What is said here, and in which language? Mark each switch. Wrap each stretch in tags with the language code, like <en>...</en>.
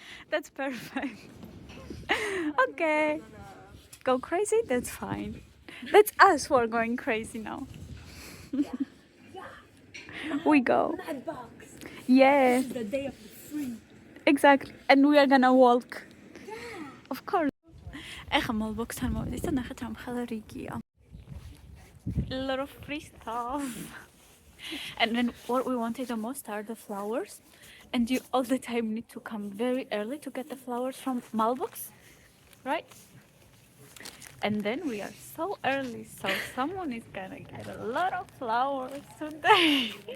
<en>That's perfect. Okay. Go crazy? That's fine. That's us who are going crazy now. We go. That box. Yeah, This is the day of the free. exactly. And we are gonna walk. Of course.</en> <ka>ეხა მოლბოქსთან მოვიდით და ნახეთ რა მხოლოდ რიგია.</ka> <en>A lot of free stuff. And then what we wanted the most are the flowers. And you all the time need to come very early to get the flowers from Malbox, right? And then we are so early, so someone is gonna get a lot of flowers today.</en>